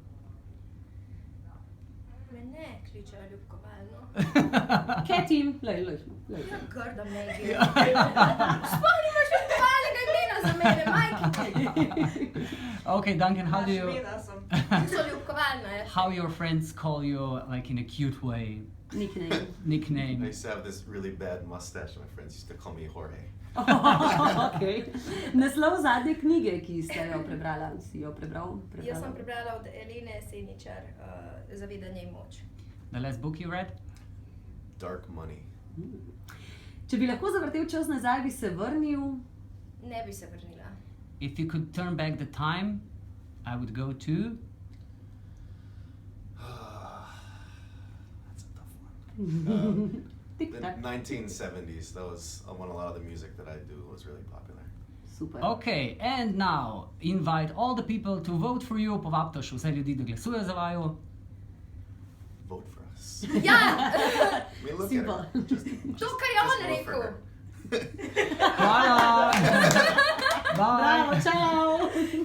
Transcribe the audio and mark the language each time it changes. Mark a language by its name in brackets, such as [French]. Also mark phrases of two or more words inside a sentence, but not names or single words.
[Slovenian] Me ne kličejo ljubkovalno. Katim. Ja, grda Maggie. Sploh nimaš ljubkovalnega imena za mene, majke. [English] Okay, Duncan, how do you... [Slovenian] So ljubkovalne. [English] How your friends call you, like in a cute way? Nickname. Nickname. I used to have this really bad mustache and my friends used to call me Jorge. Okay. [Slovenian] Naslov zadnje knjige, ki ste jo prebrala, si jo prebral? Jaz sem prebrala od Elene Seničar, Zavedanje in moč. [English] The last book you read? Dark Money. [Slovenian] Če bi lahko zavrtel čas nazaj, bi se vrnil? Ne bi se vrnila. [English] If you could turn back the time, I would go to... The 1970s, that was when a lot of the music that I do was really popular. [Slovenian] Super. [English] Okay, and now invite all the people to vote for you. [Slovenian] Povabite še vse ljudi, da glasujejo za vaju. [English] Vote for us. [Slovenian] Ja! [English] I mean, look Simple. at her. [Slovenian] To, kar je on [English] vote for [Slovenian] rekel. [English] her. [Slovenian] Hvala! Bye! Bravo, čau!